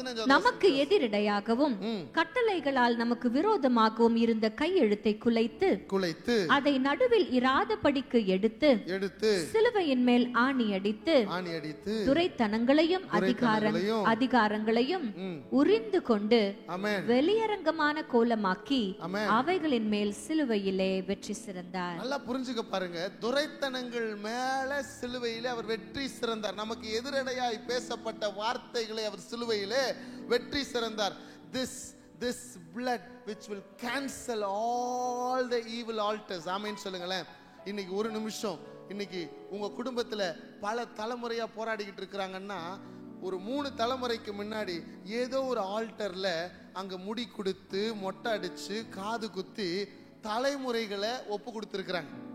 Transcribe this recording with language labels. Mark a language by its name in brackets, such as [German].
[Tamil] நமக்கு எதிரிடையாகவும் கட்டளைகளால் நமக்கு விரோதமாகவும் இருந்த கையெழுத்தை குலைத்து அதை நடுவில் இராதபடிக்கு எடுத்து சிலுவையின் மேல் ஆணி அடித்து துரைத்தனங்களையும் அதிகாரங்களையும் உரிந்து கொண்டு வெளியரங்கமான கோலமாக்கி அவைகளின் மேல் சிலுவையிலே வெற்றி சிறந்தார். நல்லா புரிஞ்சுக்க பாருங்க. துரைத்தனங்கள் மேல சிலுவையிலே அவர் வெற்றி சிறந்தார். நமக்கு எதிரடையாய் பேசப்பட்ட வார்த்தைகளை அவர் சிலுவையிலே வெற்றி சிறந்தார். [English] This blood which will cancel all the evil altars. [Tamil] ஆமென் சொல்லுங்களேன். இன்னைக்கு ஒரு நிமிஷம், இன்னைக்கு உங்க குடும்பத்துல பல தலைமுறையா போராடிக்கிட்டு இருக்கிறாங்கன்னா, ஒரு 3 தலைமுறைக்கு முன்னாடி ஏதோ ஒரு ஆல்டர்ல அங்க முடி கொடுத்து, மொட்டை அடிச்சு, காது குத்தி தலைமுறைகளை ஒப்பு கொடுத்திருக்கிறாங்க.